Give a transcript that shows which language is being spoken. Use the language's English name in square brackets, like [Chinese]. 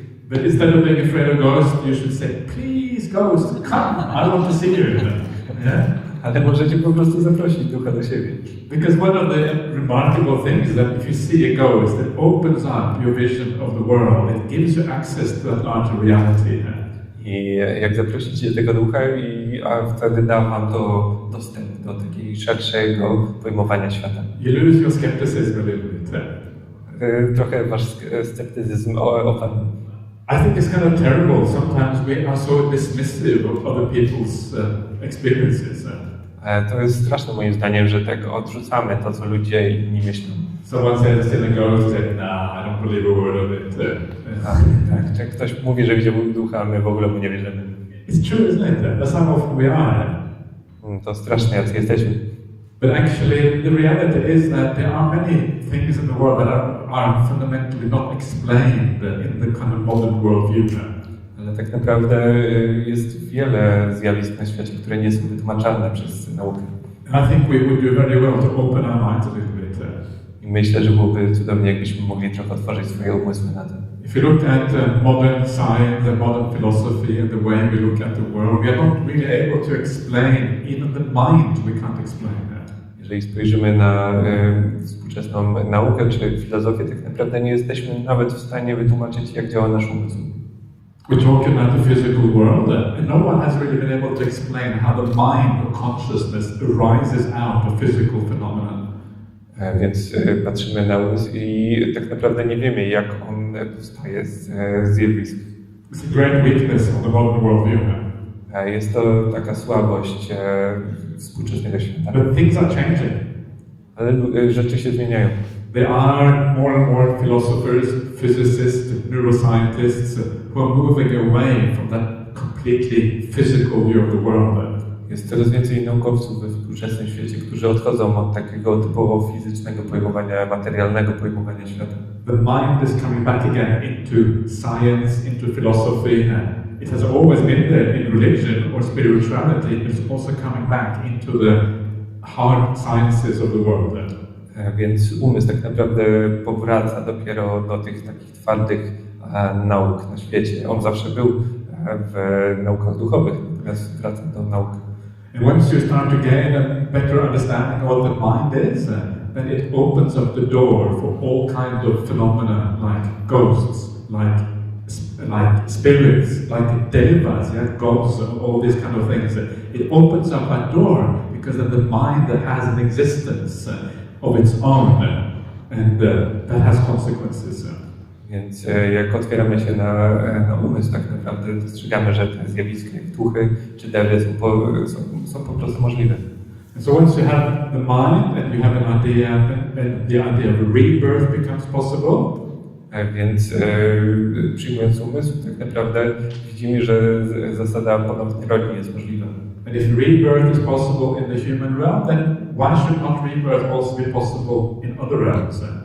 [English] But instead of being afraid of ghosts, you should say, please ghost, come, I want to see you. Yeah? [Polish] Ale możecie po prostu zaprosić ducha do siebie. [English] Because one of the remarkable things is that if you see a ghost, it opens up your vision of the world. It gives you access to that larger reality. [Polish] I jak zaprosicie tego ducha, a wtedy da wam to dostęp do takiego szerszego pojmowania świata. [English] You lose your skepticism a little bit. [Polish] Trochę wasz sceptycyzm opadł. [English] I think it's kind of terrible. Sometimes we are so dismissive of other people's experiences. [Polish] To jest straszne moim zdaniem, że tak odrzucamy to, co ludzie inni myślą. [English] Someone says it's in a ghost, and I don't believe a word of it. [Polish] Tak, jak ktoś mówi, że widział ducha, a my w ogóle mu nie wierzymy. [English] It's true, isn't it? That's how often we are. [Polish] To straszne, jacy jesteśmy. [English] But actually, the reality is that there are many things in the world that are fundamentally not explained in the kind of modern worldview. [Polish] Ale tak naprawdę jest wiele zjawisk na świecie, które nie są wytłumaczalne przez naukę. [English] I think we would do very well to open our minds a little bit. [Polish] I myślę, że byłoby cudownie, jakbyśmy mogli trochę otworzyć swoje umysły na to. [English] If you look at modern science and modern philosophy and the way we look at the world, we are not really able to explain even the mind. We can't explain that. [Polish] Jeżeli spojrzymy na współczesną naukę czy filozofię, tak naprawdę nie jesteśmy nawet w stanie wytłumaczyć, jak działa nasz umysł. [English] We're talking about the physical world, and no one has really been able to explain how the mind or consciousness arises out of physical phenomena. [Polish] Więc patrzymy na umysł i tak naprawdę nie wiemy, jak on powstaje z zjawisk. [English] It's a great weakness of the modern worldview. [Polish] Jest to taka słabość współczesnego świata. [English] But things are changing. [Polish] Ale rzeczy się zmieniają. [English] There are more and more philosophers, physicists, neuroscientists who are moving away from that completely physical view of the world. [Polish] Jest coraz więcej naukowców we współczesnym świecie, którzy odchodzą od takiego typowo fizycznego pojmowania, materialnego pojmowania świata. [English] The mind is coming back again into science, into philosophy. It has always been there in religion or spirituality. It's also coming back into the hard sciences of the world. [Polish] Więc umysł tak naprawdę powraca dopiero do tych takich twardych nauk na świecie. On zawsze był w naukach duchowych, natomiast wraca do nauk. [English] And once you start to gain a better understanding of what the mind is, then it opens up the door for all kinds of phenomena like ghosts, like spirits, like devas, yeah, gods, all these kind of things. It opens up that door because of the mind that has an existence of its own, and that has consequences. [Polish] Więc jak otwieramy się na umysł, tak naprawdę dostrzegamy, że te zjawiska jak duchy czy dewy są po prostu możliwe. [English] So once you have the mind and you have an idea, and the idea of rebirth becomes possible. [Polish] Więc przyjmując umysł, tak naprawdę widzimy, że zasada ponownej rodzi jest możliwa. [English] And if rebirth is possible in the human realm, then why should not rebirth also be possible in other realms?